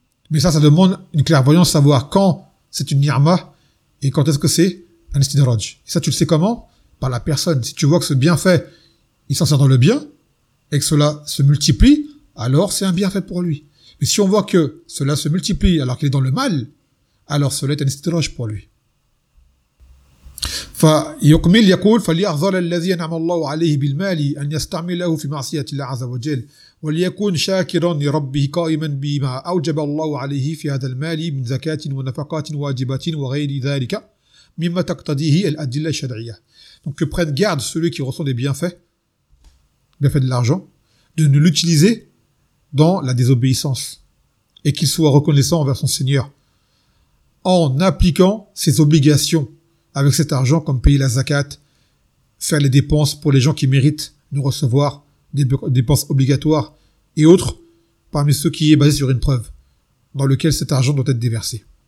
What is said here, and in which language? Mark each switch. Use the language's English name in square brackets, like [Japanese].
[French] Mais ça demande une clairvoyance, savoir quand c'est une ni'ma et quand est-ce que c'est un istidraj. Et ça, tu le sais comment? Par la personne. Si tu vois que ce bienfait, il s'en sert dans le bien, et que cela se multiplie, alors c'est un bienfait pour lui. Mais si on voit que cela se multiplie alors qu'il est dans le mal, alors cela est un istidraj pour lui. [Arabic] فيكمل يقول فليحذر الذي انعم الله عليه بالمال ان يستعمله في معصيه الله عز وجل وليكن شاكرا لربه قائما بما اوجب الله عليه في هذا المال من زكاه ونفقات واجبات وغير ذلك مما تقتضيه الادله الشرعيه. [French] Donc que prenne garde celui qui reçoit des bienfaits de l'argent, de ne l'utiliser dans la désobéissance et qu'il soit reconnaissant envers son Seigneur en appliquant ses obligations avec cet argent, comme payer la zakat, faire les dépenses pour les gens qui méritent de recevoir des dépenses obligatoires et autres, parmi ceux qui est basé sur une preuve dans lequel cet argent doit être déversé.